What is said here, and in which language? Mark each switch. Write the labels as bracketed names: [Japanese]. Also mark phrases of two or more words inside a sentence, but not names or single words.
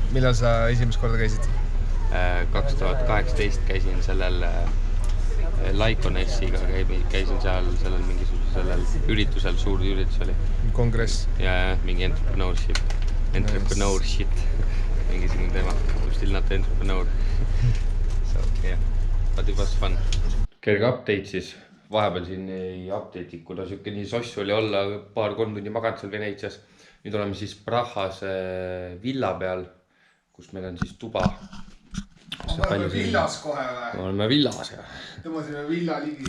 [Estonian] Millal sa esimest korda käisid? 2018 käisin sellel Lyconessiga, käisin seal sellel mingisugusel üritusel, suur üritus oli. Kongress? Ja mingi entrepreneurship, mingisugune teema. [English] I'm still not entrepreneur. So yeah, but it was fun. [Estonian] Kerge update siis. Vahepeal siin ei update'i, kuna siuke nii sossu oli olla, paar-kolm tundi maganud seal Veneetsias. Nüüd oleme siis Prahas villa peal, kus meil on siis tuba. Oleme villas kohe või? Oleme villas, jah. Tõmbasime villa ligi.